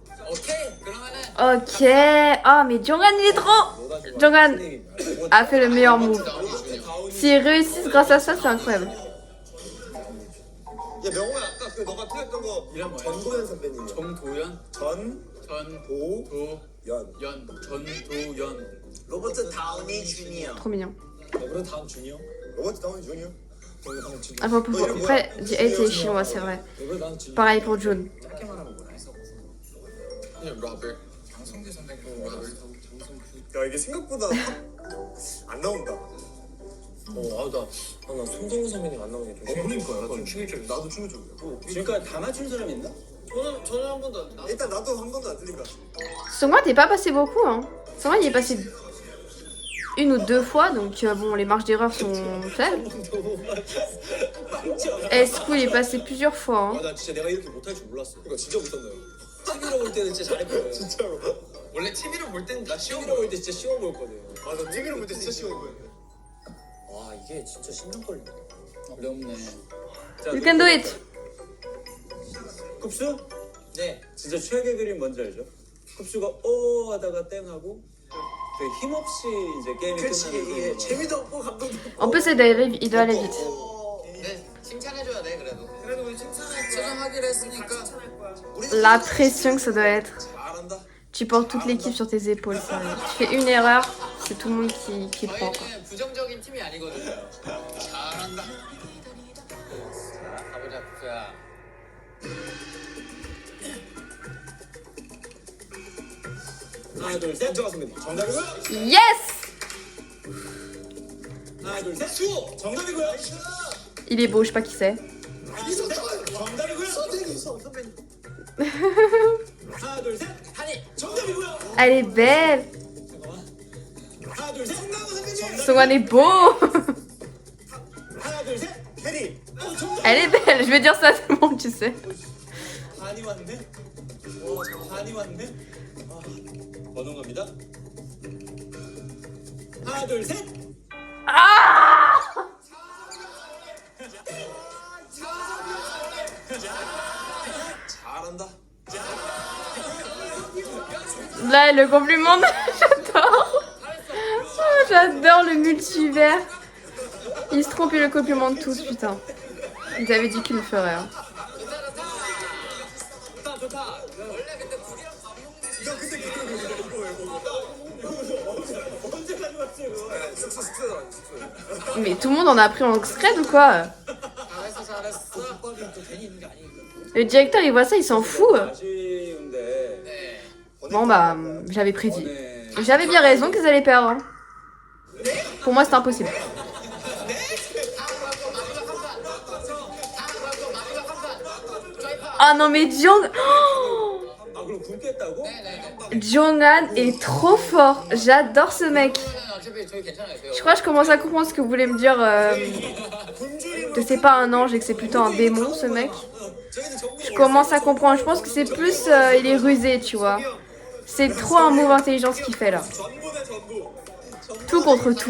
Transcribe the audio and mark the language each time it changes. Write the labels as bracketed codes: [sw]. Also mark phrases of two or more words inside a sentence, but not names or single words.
[ko] 오케이. 그러면은 Ok. [fr] Oh, mais Jonghan, il est trop. Jonghan a fait le meilleur move. S'ils réussissent grâce à ça, c'est incroyable. [ko] 야 명호야 아까 그 너가 틀렸던 거 이름 뭐야? 전도연 선배님이야. 정도연? 전도연. 전도연. 로버트 다우니 주니어. Trop mignon. 그럼 다음 준이요. 로버트 다운이 중이요? [fr] Après, The8 est chinois, c'est vrai. [ko] 그럼 다음 준이. [fr] Pareil pour June. [ko] 장성재 선배님 로버트. 야 이게 생각보다 안 나온다. 나 손정우 선배님 안 나오게 좀. 그러니까 좀 충격적이야. 나도 충격적이야. 지금까지 다 맞춘 사람 있나? 저는 한 번도 안. 일단 나도 한 번도 안 틀린 것 같아. [fr] Songwan, t'es pas passé beaucoup, hein. Songwan, il est passé 1 ou 2 fois, donc bon, les marges d'erreur sont faibles. Et Squid, il est passé plusieurs fois, hein. [ko] 나 진짜 내가 이렇게 못할 줄 몰랐어. 이거 진짜 못한다. TV로 볼 때는 진짜 잘했거든. 진짜로. 원래 TV로 볼 때는 나 시험 TV로 볼 때 진짜 쉬워 보였거든. 맞아 TV로 볼 때 진짜 쉬운 거야. 와 이게 진짜 심장 걸리네. 어렵네. [en] You can do it. [ko] 쿱스? 네. 진짜 최악의 그림 뭔지 알죠? 쿱스가 오 하다가 땡 하고 되게 힘없이 이제 게임이 끝나는 그림. 재미도 없고 감동도 없고. [fr] En plus, il doit aller vite. [ko] 네. 칭찬해줘야 돼 그래도. 그래도 우리 칭찬하기로 했으니까. [fr] La pression que ça doit être. [ko] 잘한다. [fr] Tu portes toute l'équipe sur tes épaules, sérieux. Tu fais une erreur, c'est tout le monde qui prend, quoi. [ko] 저희는 부정적인 팀이 아니거든요. 잘한다. 자, 가보자 푸야. 하나 둘 셋. 인정하 선배님. 정답이고요. Yes! 하나 둘 셋. 수호. 정답이고요. [fr] Il est beau, je sais pas qui c'est. [ko] 정답이고요. 선배님. 하나 둘 셋. 한이. 정답이고요. [fr] Elle est belle! [ko] 하나 둘 셋. 정답 선배님. [fr] Songwan est beau! [ko] 하나 둘 셋. 해리. 정답. [fr] Elle est belle, je vais dire ça à tout le monde, tu sais. [ko] 반이 왔네. 와 반이 왔네. 아, 버는 겁니다. 하나 둘 셋. 잘한다. [fr] Là, le compliment, j'adore! Oh, j'adore le multivers! Il se trompe et le compliment de tous, putain. Ils avaient dit qu'ils le feraient. Hein. [ko] 좋다 좋다. 야 근데 언제 가져왔지 이거? 숙소. [fr] Mais tout le monde en a appris en scred ou quoi? [ko] 잘했어. 또 괜히 있는 게 아니니까. [fr] Le directeur, il voit ça, il s'en fout. [ko] 아쉬운데. 네. [fr] Bon, bah, j'avais prédit. [ko] 네. [fr] J'avais bien raison qu'ils allaient perdre. Hein. Pour moi, c'était impossible. Ah non, mais Jong... Oh, [ko] 아 그럼 굶겠다고? [fr] Jonghan est trop fort. J'adore ce mec. [ko] 어차피 저희 괜찮아요. [fr] Je crois que je commence à comprendre ce que vous voulez me dire. Que c'est pas un ange et que c'est plutôt un démon, ce mec. Je commence à comprendre. Je pense que c'est plus... il est rusé, tu vois. C'est trop un move intelligent ce qu'il fait là. [ko] 전보네 전보. [fr] Tout contre tout.